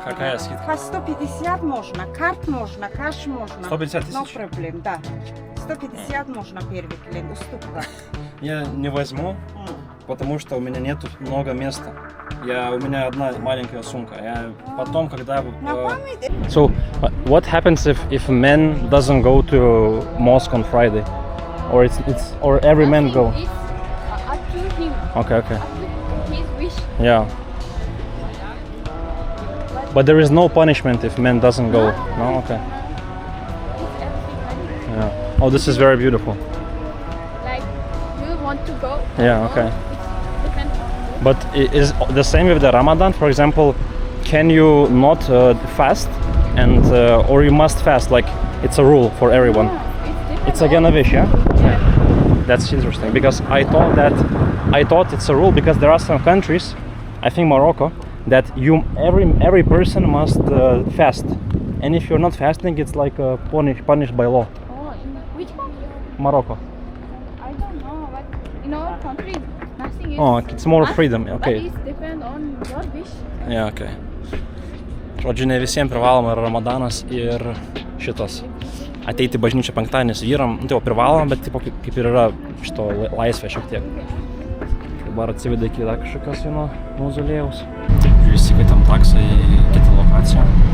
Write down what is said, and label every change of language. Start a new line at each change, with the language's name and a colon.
Russian: Какая скидка? По 150 можно, карт можно, кэш можно. 150
English: No
Russian: тысяч?
English: problem,
Russian: да. 150 можно первый клиент, уступка. Я не возьму, потому что у меня нету много места. У меня одна маленькая сумка. Я потом, когда...
English: So, what happens if a man doesn't go to mosque on Friday? Or every man go? It's up to him. Okay. Up to his wish. Yeah. But there is no punishment if man doesn't go. No? Okay. It's everything. Yeah. Oh, this is very beautiful. Like, you want to go? Yeah, okay. It's different. But is the same with the Ramadan? For example, can you not fast and or you must fast? Like it's a rule for everyone. No, it's different. It's again a wish, yeah? Yeah. That's interesting because I thought it's a rule because there are some countries, I think Morocco, that every person must fast, and if you're not fasting, it's like punished by law. Oh, in which country? Morocco. I don't know, but in our country, nothing is. Oh, it's more freedom. Okay. But it's depend on your wish. Yeah, okay.
Lithuanian: Žodžiu, ne visiems privaloma yra Ramadanas ir šitas. Ateiti į bažnyčią penktadienis vyram, tai jau privaloma, bet tipo, kaip ir yra šito laisvė šiek tiek. Dabar atsivedė iki dar kažkokios vieno mauzolėjaus. Visi kaitam taksą į kitą lokaciją.